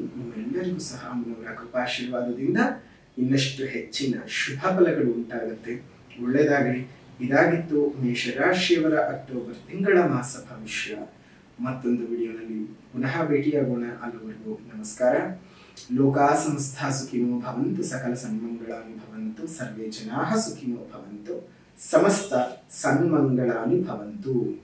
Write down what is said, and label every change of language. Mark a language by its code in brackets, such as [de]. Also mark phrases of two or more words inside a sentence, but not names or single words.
[kn] ನಿಮ್ಮೆಲ್ಲರಿಗೂ ಸಹ ಅಮ್ಮನವರ ಕೃಪಾಶೀರ್ವಾದದಿಂದ ಇನ್ನಷ್ಟು ಹೆಚ್ಚಿನ ಶುಭ ಫಲಗಳು ಉಂಟಾಗುತ್ತೆ. ಒಳ್ಳೆಯದಾಗಲಿ. ಇದಾಗಿತ್ತು ಮೇಷರಾಶಿಯವರ ಅಕ್ಟೋಬರ್ ತಿಂಗಳ ಮಾಸ ಭವಿಷ್ಯ. ಮತ್ತೊಂದು ವಿಡಿಯೋನಲ್ಲಿ ಪುನಃ ಭೇಟಿಯಾಗೋಣ. ಅಲ್ಲಿವರೆಗೂ ನಮಸ್ಕಾರ. [sa] ಲೋಕಾ ಸಮಸ್ತ ಸುಖಿನೋ ಭವಂತು, ಸಕಲ ಸನ್ಮಂಗಳಾನಿ ಭವಂತು, ಸರ್ವೇ ಜನಾಃ ಸುಖಿನೋ ಭವಂತು, ಸಮಸ್ತ ಸನ್ಮಂಗಳಾನಿ ಭವಂತು.